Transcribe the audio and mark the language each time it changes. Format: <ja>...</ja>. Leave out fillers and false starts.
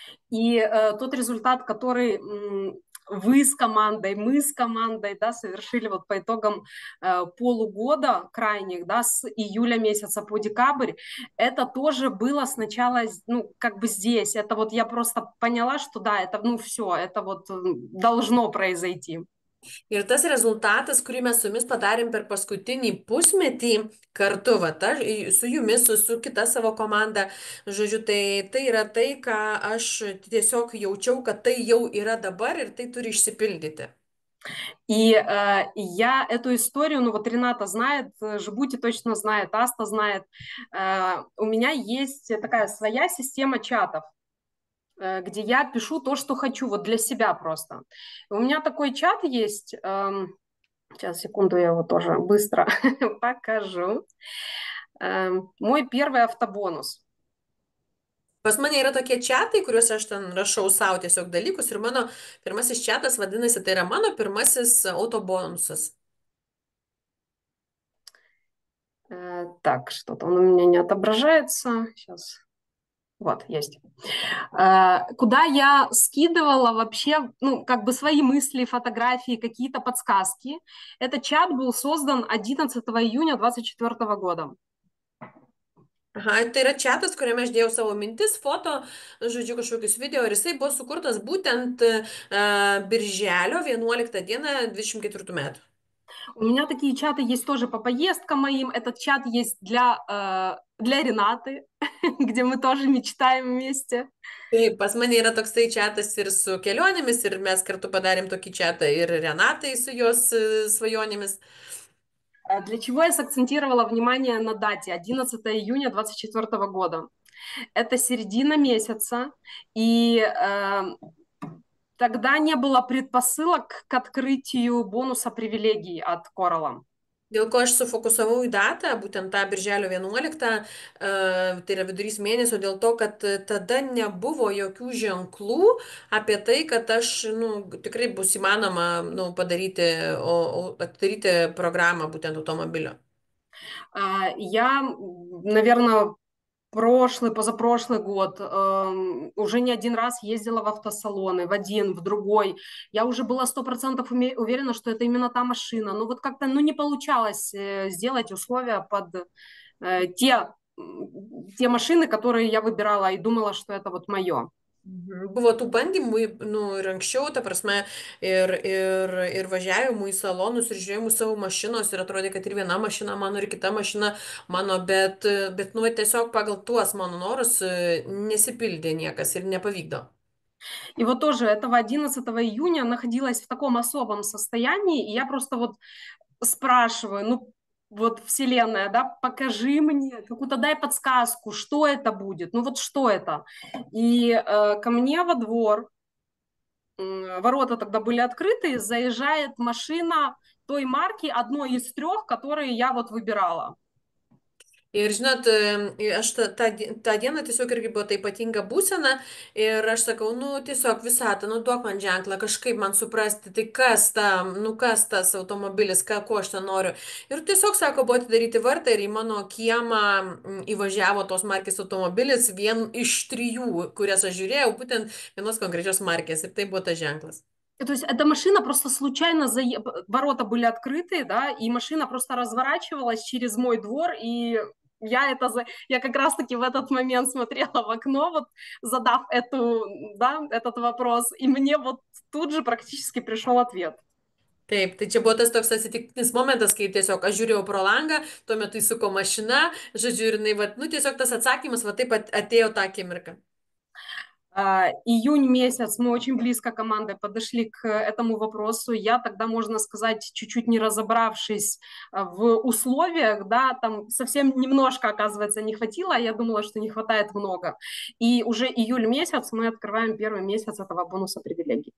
<ru>И тот результат, который вы с командой, мы с командой, совершили вот по итогам полугода крайних, с июля месяца по декабрь, это тоже было сначала, здесь. Это вот я просто поняла, что это, все, это вот должно произойти.</ru> <lt>Ir tas rezultatas, kurį mes su jumis padarėm per paskutinį pusmetį kartu, su jumis, su kita savo komanda, žodžiu, tai yra tai, ką aš tiesiog jaučiau, kad tai jau yra dabar ir tai turi išsipildyti.</lt> <ru>И я эту историю, вот Рената знает, Жбути точно знает, Аста знает, у меня есть такая своя система чатов, где я пишу то, что хочу, вот для себя просто. У меня такой чат есть, сейчас, секунду, я его тоже быстро покажу. Мой первый автобонус.</ru> <lt>Pas mane yra tokie čiatai, kuriuose aš ten rašau savo tiesiog dalykus ir mano pirmasis čiatas vadinasi, tai yra mano pirmasis autobonusas.</lt> <ru>Так, что-то он у меня не отображается. Сейчас. Вот, есть. Куда я скидывала вообще, ну, как бы свои мысли, фотографии, какие-то подсказки. Этот чат был создан 11 июня 2024 года.</ru> <lt>Aha, tai yra čatas, kuriame aš dėjau savo mintis, foto, žodžiu, kažkokius video ir jisai buvo sukurtas būtent birželio 11 dieną 24 metų.</lt> <ru>У меня такие чаты есть тоже по поездкам моим. Этот чат есть для Ренаты, где мы тоже мечтаем вместе.</ru> <lt>Taip, pas mane yra toksai čatas ir su kelionėmis, ir mes kartu padarėm tokį čatą ir Renatai su jos svajonėmis.</lt> <ru>Для чего я сакцентировала внимание на дате 11 июня 2024 года? Это середина месяца, и тогда не было предпосылок к открытию бонуса привилегий от Coral.</ru> <lt>Dėl ko aš sufokusavau į datą, būtent tą birželio 11, tai yra vidurys mėnesio, dėl to, kad tada nebuvo jokių ženklų apie tai, kad aš, tikrai bus įmanoma, atidaryti programą būtent automobilio.</lt> <ru>Я, наверное, позапрошлый год уже не один раз ездила в автосалоны, в один, в другой. Я уже была 100% уверена, что это именно та машина. Но вот как-то не получалось сделать условия под те машины, которые я выбирала и думала, что это вот мое.</ru> <lt>Buvo tų bandymų, ir anksčiau, ta prasme, ir važiavimų į salonus, ir žiūrėjimų savo mašinos, ir atrodė, kad ir viena mašina mano, ir kita mašina mano, bet tiesiog pagal tuos mano norus nesipildė niekas ir nepavykdo.</lt> <ru>И вот тоже этого 11 июня находилась в таком особом состоянии, и я просто вот спрашиваю, вот Вселенная, да, покажи мне, какую-то дай подсказку, что это будет, вот что это. И ко мне во двор, ворота тогда были открыты, заезжает машина той марки, одной из 3, которые я вот выбирала.</ru> <lt>Ir žinot, aš tą dieną tiesiog irgi buvo ta ypatinga būsena ir aš sakau, tiesiog visatą, duok man ženklą, kažkaip man suprasti, tai kas tas automobilis, ko aš ten noriu. Ir tiesiog, sako, buvo atidaryti vartą ir į mano kiemą įvažiavo tos markės automobilis, vien iš 3, kurias aš žiūrėjau, būtent vienos konkrečios markės ir tai buvo tas ženklas.</lt> <ru>То есть эта машина просто случайно, ворота были открыты, да, и машина просто разворачивалась через мой двор, и я как раз-таки в этот момент смотрела в окно, вот задав этот вопрос, и мне вот тут же практически пришел ответ.</ru> <lt>Taip, tai čia buvo tas toks atsitiktinis momentas, kai tiesiog aš žiūrėjau pro langą, tuo metu įsuko mašina, žodžiu, ir jinai, tiesiog tas atsakymas, taip atėjo tą akimirką.</lt> <ru>Июнь месяц мы очень близко командой подошли к этому вопросу. Я тогда, можно сказать, чуть-чуть не разобравшись в условиях, да, там совсем немножко, оказывается, не хватило, а я думала, что не хватает много. И уже июль месяц мы открываем первый месяц этого бонуса привилегий.</ru>